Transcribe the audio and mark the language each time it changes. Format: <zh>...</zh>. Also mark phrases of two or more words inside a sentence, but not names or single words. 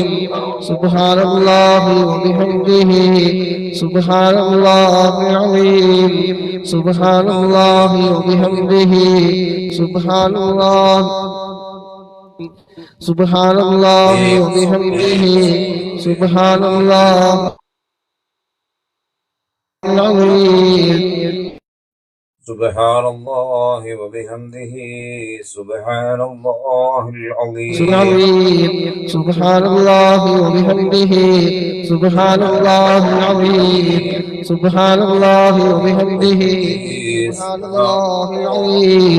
<ar>سبحان الله وبحمده سبحان الله العظيم. سبحان الله وبحمده سبحان الله وبحمده سبحان الله العظيم. سبحان الله وبحمده سبحان الله العظيم. سبحان الله وبحمده سبحان الله العظيم. سبحان الله وبحمده سبحان الله العظيم.</ar>